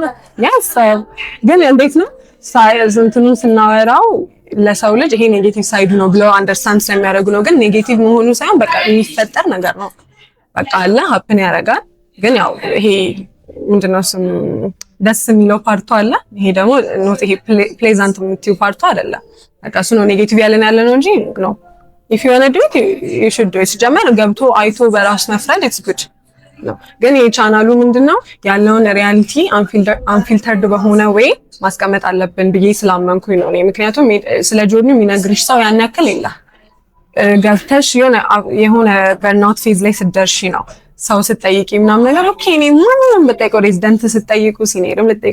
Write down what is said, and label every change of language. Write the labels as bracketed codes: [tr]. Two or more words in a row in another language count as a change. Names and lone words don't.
[am] ያሳብ ግን እንዴት ነው እንትኑን ስናወራው ለሰው ልጅ ይሄ [en] negative side [am] ነው ብለው አንደርስታንድ ስለሚያደርጉ ነው። ግን ኔጌቲቭ መሆኑ ሳይሆን በቃ የሚፈጠር ነገር ነው በቃ አለ ሀፕን ያደርጋል። ግን ያው ይሄ ምንድነው ስም ደስ የሚለው ፓርቱ አለ። ይሄ ደግሞ ኖት ይሄ ፕሌዛንት የምትይው ፓርቱ አይደለም። በቃ እሱ ነው ኔጌቲቭ ያለ ነው እንጂ ነው [en] if you want to do it [am] you should do it። ጀመር ገብቶ አይቶ በራስ መፍረድ [en] it's good [am] ነው። ግን የቻናሉ ምንድነው ያለውን [en] reality unfiltered [am] በሆነ ወይ ማስቀመጥ አለብን ብዬ ስላመንኩኝ ነው። ምክንያቱም ስለ ጆርኒ የሚነግርሽ ሰው ያን ያክል የለም። ገብተሽ የሆነ [en] burnout phase [am] ላይ ስትደርሺ ነው ሰው ስትጠይቂ ምናምን ነገር ኦኬ እኔ ምንም በጠይቀው ሬዚደንት ስትጠይቁ ሲኒየርም ልትጠይቁ